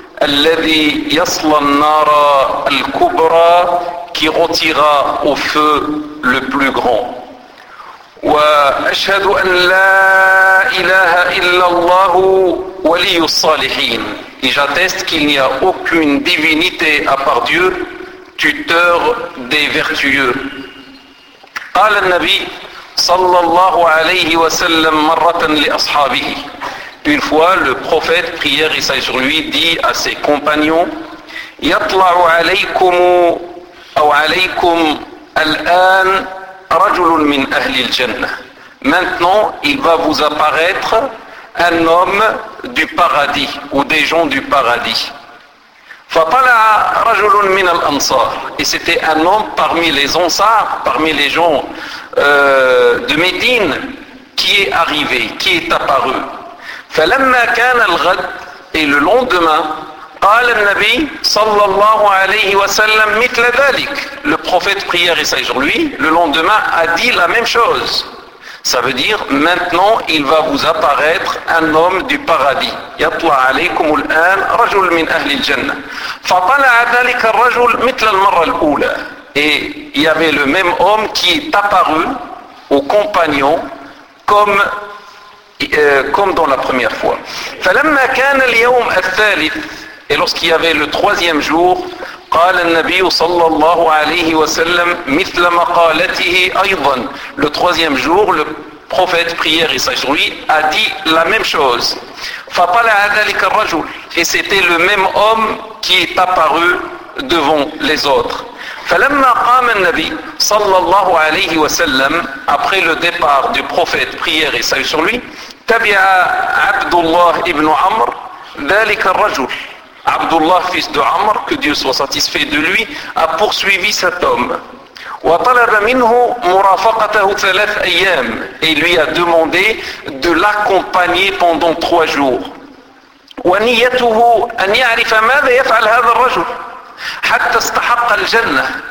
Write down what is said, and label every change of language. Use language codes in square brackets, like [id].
[ar] الَّذِي يَصْلَى النَّارَ الْكُبْرَى [fr] qui rôtira au feu le plus grand. [ar] وَأَشْهَدُ أَنْ لَا إِلَهَ إِلَّا اللَّهُ وَلِيُّ الصَّالِحِينَ [fr] et j'atteste qu'il n'y a aucune divinité à part Dieu, tuteur des vertueux. [ar] قال النبي صلى الله عليه وسلم مرة لأصحابه. [fr] Une fois, le prophète, prière et salut sur lui, dit à ses compagnons, [ar] يَطْلَعُ عَلَيْكُمُ أَوْ عَلَيْكُمْ الْآنَ رجل من أهل الجنة. [fr] Maintenant, il va vous apparaître un homme du paradis ou des gens du paradis. [ar] فطلع رجل من الأنصار. [fr] Et c'était un homme parmi les Ansar, parmi les gens de Médine, qui est arrivé, qui est apparu. [ar] فلما كان الغد. [fr] Et le lendemain, [ar] قال النبي صلى الله عليه وسلم مثل ذلك. [fr] Le prophète prière et salut sur lui, le lendemain a dit la même chose. Ça veut dire, maintenant il va vous apparaître un homme du paradis. [ar] يطلع عليكم الآن رجل من أهل الجنة. فطلع ذلك الرجل مثل المرة الأولى. [fr] Et il y avait le même homme qui est apparu aux compagnons comme dans la première fois. [ar] فلما كان اليوم الثالث. [fr] Et lorsqu'il y avait le troisième jour, [ar] قال النبي صلى الله عليه وسلم مثل مقالته أيضا. [fr] Le troisième jour, le prophète, prière et salut sur lui, a dit la même chose. [ar] فطلع ذلك الرجل. [fr] Et c'était le même homme qui est apparu devant les autres. [ar] فلما قام النبي صلى الله عليه وسلم, [fr] après le départ du prophète, prière et salut sur lui, [ar] تبع عبد الله ابن عمر ذلك الرجل. [fr] Abdullah, fils de Amr, que Dieu soit satisfait de lui, a poursuivi cet homme. [ar] وَطَلَبَ مِنْهُ مُرَافَقَتَهُ ثَلَثْ أَيَّامِ [fr] et lui a demandé de l'accompagner pendant trois jours. [ar] وَنِيَّتُهُ أَنْ يَعْرِفَ مَاذَ يَفْعَلْ هَذَ الرَّجُلُ حَتَّى اسْتَحَقَّ الْجَنَّةِ.